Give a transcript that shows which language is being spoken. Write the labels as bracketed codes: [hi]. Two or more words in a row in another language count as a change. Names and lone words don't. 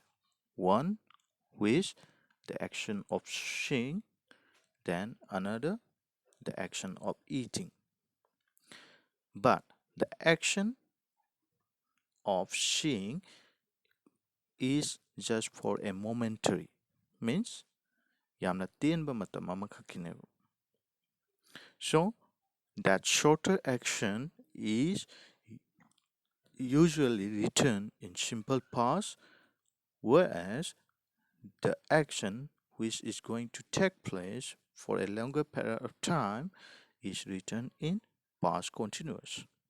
[en] One with the action of seeing, then another the action of eating. But the action of seeing is just for a momentary, means [mni] yamna teenba matam amakhakineba. [en] So that shorter action is usually written in simple past, whereas the action which is going to take place for a longer period of time is written in past continuous.